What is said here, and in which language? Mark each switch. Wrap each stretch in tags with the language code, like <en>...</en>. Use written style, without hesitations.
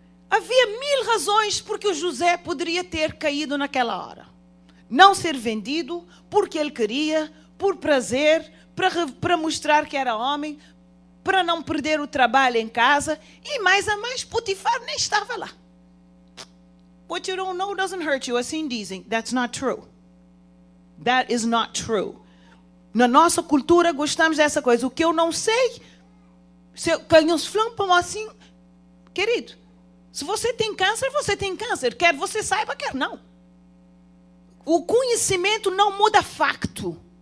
<pt>Havia 1000 razões porque o José poderia ter caído naquela hora. Não ser vendido porque ele queria, por prazer, para mostrar que era homem, para não perder o trabalho em casa. E mais a mais, Potifar nem estava lá.</pt> <en>What you don't know doesn't hurt you,</en> <pt>assim dizem.</pt> <en>That's not true. That is not true.</en> <pt>Na nossa cultura gostamos dessa coisa. O que eu não sei, se eu flampam assim, querido, se você tem câncer, você tem câncer. Quer você saiba, quer não. O conhecimento não muda facto.</pt>